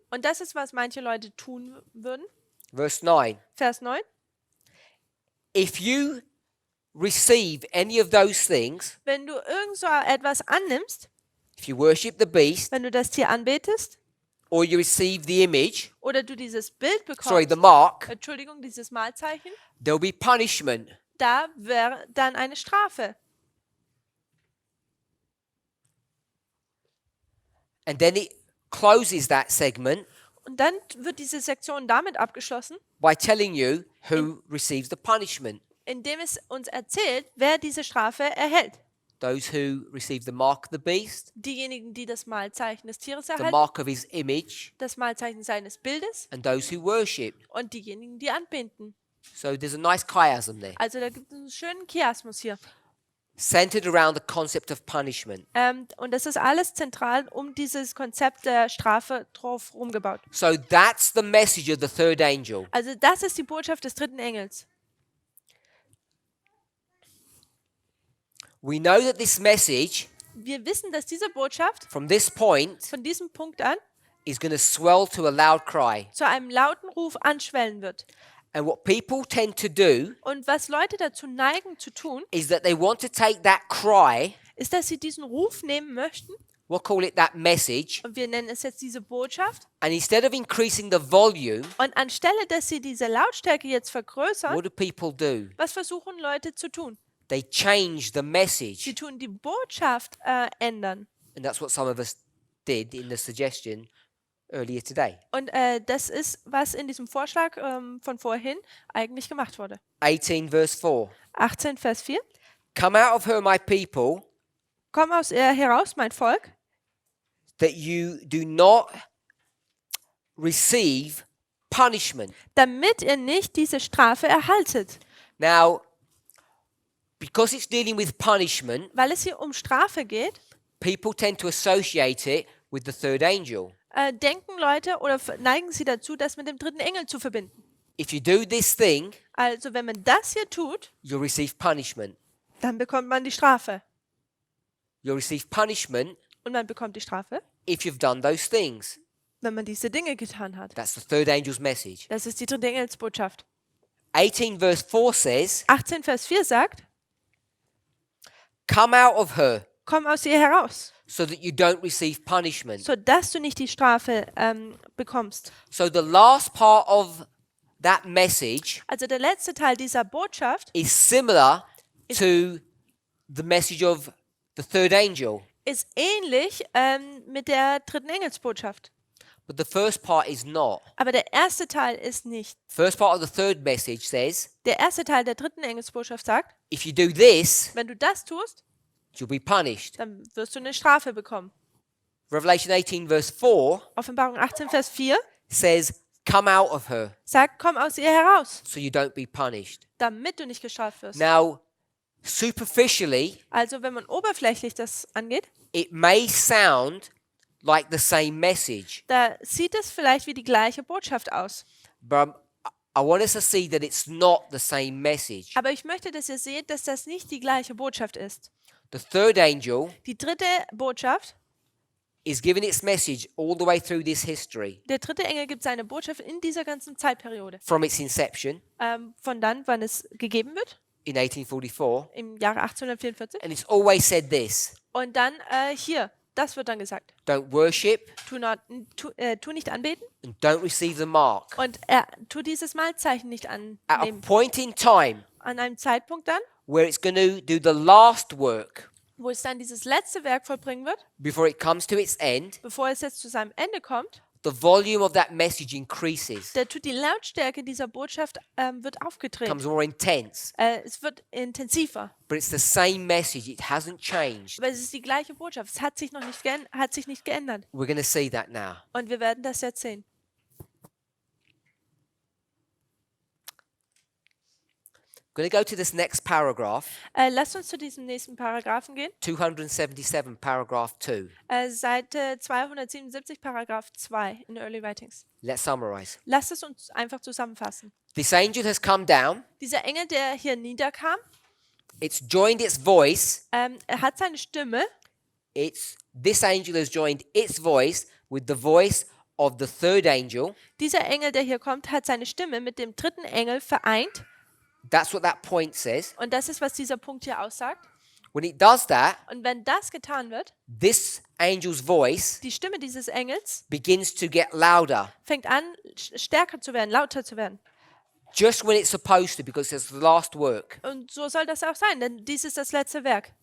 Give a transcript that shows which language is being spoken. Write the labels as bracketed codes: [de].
[de] Und das ist, was manche Leute tun würden. [en] Verse 9. [de] Vers 9. [en] If you receive any of those things, [de] Wenn du irgend so etwas annimmst, [en] if you worship the beast, [de] wenn du das Tier anbetest [en] or you receive the image, [de] oder du dieses Bild [en] sorry, [de] bekommst, [en] the mark, [de] Entschuldigung, dieses Malzeichen, [en] there'll be punishment. [de] da wäre dann eine Strafe. [en] And then it closes that segment [de] Und dann wird diese Sektion damit abgeschlossen, [en] by telling you who receives the punishment. [de] indem es uns erzählt, wer diese Strafe erhält. [en] Those who receive the mark of the beast, [de] Diejenigen, die das Malzeichen des Tieres [en] the [de] erhalten, [en] mark of his image, [de] das Malzeichen seines Bildes [en] and those who worship. [de] und diejenigen, die anbeten. [en] So there's a nice chiasm there, [de] Also da gibt es einen schönen Chiasmus hier. [en] centered around the concept of punishment. [de] Und das ist alles zentral um dieses Konzept der Strafe drauf rumgebaut. [en] So that's the message of the third angel. [de] Also das ist die Botschaft des dritten Engels. [en] We know that this message, [de] Wir wissen, dass diese Botschaft [en] from this point, [de] von diesem Punkt an [en] is going to swell to a loud cry. [de] zu einem lauten Ruf anschwellen wird. [en] And what people tend to do [de] Und was Leute dazu neigen zu tun, [en] is that they want to take that cry, [de] ist, dass sie diesen Ruf nehmen möchten, [en] we'll call it that message, [de] und wir nennen es jetzt diese Botschaft, [en] and instead of increasing the volume, [de] und anstelle, dass sie diese Lautstärke jetzt vergrößern, [en] what do people do? [de] was versuchen Leute zu tun? [en] They change the [de] Sie [en] message. [de] tun die Botschaft ändern. [en] And that's what some of us did in the suggestion earlier today. [de] Und das ist, was in diesem Vorschlag von vorhin eigentlich gemacht wurde. [en] 18 verse 4. [de] 18, Vers 4. [en] Come out of her, my people, [de] Komm aus ihr heraus, mein Volk, [en] that you do not receive punishment. [de] damit ihr nicht diese Strafe erhaltet. [en] Now, because it's dealing with punishment, [de] Weil es hier um Strafe geht, [en] people tend to associate it with the third angel. [de] denken Leute oder neigen sie dazu, das mit dem dritten Engel zu verbinden. [en] If you do this thing, [de] Also wenn man das hier tut, [en] you'll receive punishment. [de] dann bekommt man die Strafe. [en] You'll receive punishment [de] Und man bekommt die Strafe, [en] if you've done those things. [de] wenn man diese Dinge getan hat. [en] That's the third angel's message. [de] Das ist die dritte Engelsbotschaft. [en] 18 verse 4 says, [de] 18, Vers 4 sagt, [en] come out of her [de] komm aus ihr heraus, [en] so that you don't receive punishment. [de] sodass du nicht die Strafe bekommst. [en] So the last part of that message [de] Also der letzte Teil dieser Botschaft [en] is similar to the message of the third angel. [de] ist ähnlich mit der dritten Engelsbotschaft. [en] But the first part is not. [de] Aber der erste Teil ist nicht. [en] First part of the third message says, [de] Der erste Teil der dritten Engelsbotschaft sagt, [en] if you do this, [de] wenn du das tust, [en] you'll be punished. [de] dann wirst du eine Strafe bekommen. [en] Revelation 18 verse 4 [de] Offenbarung 18, Vers 4 [en] says, come out of her [de] sagt, komm aus ihr heraus, [en] so you don't be punished. [de] damit du nicht gestraft wirst. [en] Now, superficially, [de] Also wenn man oberflächlich das angeht, [en] it may sound like the same message, [de] da sieht es vielleicht wie die gleiche Botschaft aus. [en] but I want us to see that it's not the same message. [de] Aber ich möchte, dass ihr seht, dass das nicht die gleiche Botschaft ist. [en] The third angel [de] Die dritte Botschaft, [en] is giving its message all the way through this history, [de] der dritte Engel gibt seine Botschaft in dieser ganzen Zeitperiode. [en] from its inception [de] Von dann, wann es gegeben wird, [en] in 1844, [de] im Jahre 1844. [en] and it's always said this: [de] Und dann hier, das wird dann gesagt. [en] don't worship [de] Tu nicht anbeten [en] and don't receive the mark. [de] und tu dieses Malzeichen nicht [en] At a [de] annehmen. [en] point in time [de] An einem Zeitpunkt dann, [en] where it's going to do the last work [de] wo es dann dieses letzte Werk vollbringen wird, [en] before it comes to its end, [de] bevor es jetzt zu seinem Ende kommt, [en] the volume of that message increases, [de] da tut die Lautstärke dieser Botschaft wird aufgedreht. [en] becomes more intense. [de] Es wird intensiver. [en] But it's the same message, it hasn't changed. [de] Aber es ist die gleiche Botschaft. Es hat sich noch nicht, hat sich nicht geändert. [en] We're going to see that now. [de] Und wir werden das jetzt sehen. [en] going to go to this next paragraph, [de] Lasst uns zu diesem nächsten Paragraphen gehen. [en] 277, paragraph 2. [de] Seite 277, Paragraph 2 in Early Writings. [en] Let's summarize. [de] Lasst es uns einfach zusammenfassen. [en] This angel has come down. [de] Dieser Engel, der hier niederkam, [en] It's joined its voice. [de] er hat seine Stimme. [en] This angel has joined its voice with the voice of the third angel. [de] Dieser Engel, der hier kommt, hat seine Stimme mit dem dritten Engel vereint. [en] That's what that point says. [de] Und das ist, was dieser Punkt hier aussagt. [en] When it does that, [de] Und wenn das getan wird, [en] this angel's voice [de] die Stimme dieses Engels [en] begins to get louder. [de] fängt an, stärker zu werden, lauter zu werden. [en] Just when it's supposed to, because it's the last work. [de] Und so soll das auch sein, denn dies ist das letzte Werk.